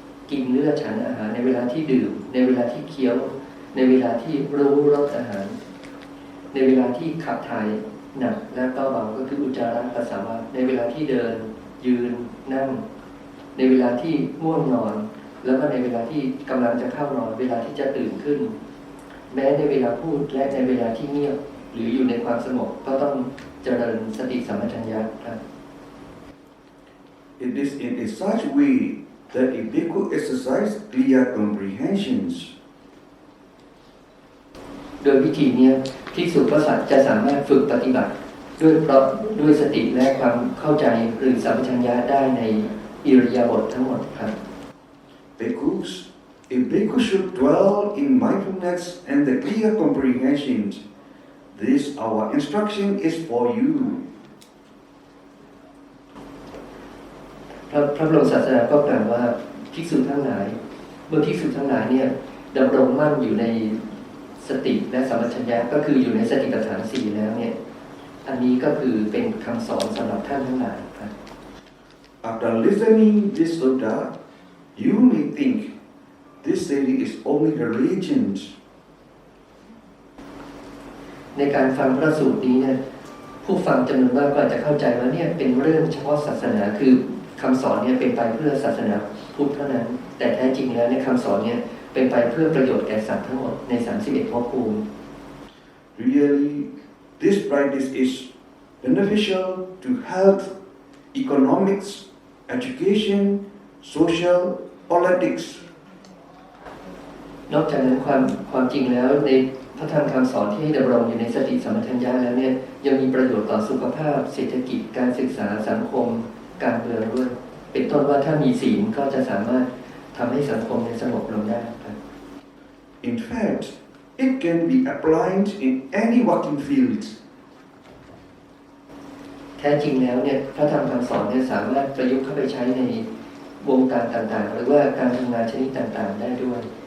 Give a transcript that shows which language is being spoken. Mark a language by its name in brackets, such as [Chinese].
[Thai] กินเลือดฉันอาหารในเวลาที่ดื่มในเวลาที่เคี้ยวในเวลาที่รู้รสอาหารในเวลาที่ขับถ่ายหนักและก็เบาก็คืออุจจาระปัสสาวะในเวลาที่เดินยืนนั่งในเวลาที่ง่วงนอนแล้วก็ในเวลาที่กำลังจะเข้านอนเวลาที่จะตื่นขึ้นแม้ในเวลาพูดและในเวลาที่เงียบหรืออยู่ในความสงบก็ต้องเจริญสติสัมปชัญญะครับ [English] It is in such way that a bhikkhu exercise clear comprehensions. [Thai] โดยวิธีนี้ภิกษุก็จะสามารถฝึกปฏิบัติด้วยสติและความเข้าใจหรือสัมปชัญญะได้ในอิริยาบถทั้งหมดครับ [English] Bhikkhus, a bhikkhu should dwell in mindfulness and the clear comprehensions. This our instruction is for you. [Thai] พระบรมศาสดาก็กล่าวว่าภิกษุทั้งหลายเมื่อภิกษุทั้งหลายเนี่ยดำรงมั่นอยู่ในสติและสัมปชัญญะก็คืออยู่ในสติปัฏฐาน4แล้วเนี่ยอันนี้ก็คือเป็นคำสอนสำหรับท่านทั้งหลายครับ [English] After listening this sutta, you may think this saying is only a legend. [Thai] ในการฟังพระสูตรนี้เนี่ยผู้ฟังจำนวนมากก็อาจจะเข้าใจว่าเนี่ยเป็นเรื่องเฉพาะศาสนาคือคำสอนเนี่ยเป็นไปเพื่อศาสนาพุทธเท่านั้นแต่แท้จริงแล้วในคำสอนเนี่ยเป็นไปเพื่อประโยชน์แก่สัตว์ทั้งหมดใน31ภพภูมิ [English] Really, this practice is beneficial to health, economics, education, social, politics. [Thai] นอกจากนั้นความจริงแล้วในพระธรรมคำสอนที่ให้ดำรงอยู่ในสติสัมปชัญญะแล้วเนี่ยยังมีประโยชน์ต่อสุขภาพเศรษฐกิจการศึกษาสังคมการเมืองด้วยเป็นต้นว่าถ้ามีศีลก็จะสามารถทำให้สังคมสงบลงได้ครับ [English] In fact, it can be applied in any working field. [Thai] แท้จริงแล้วเนี่ยพระธรรมคำสอนเนี่ยสามารถประยุกต์เข้าไปใช้ในวงการต่างๆหรือว่าการทำงานชนิดต่างๆได้ด้วย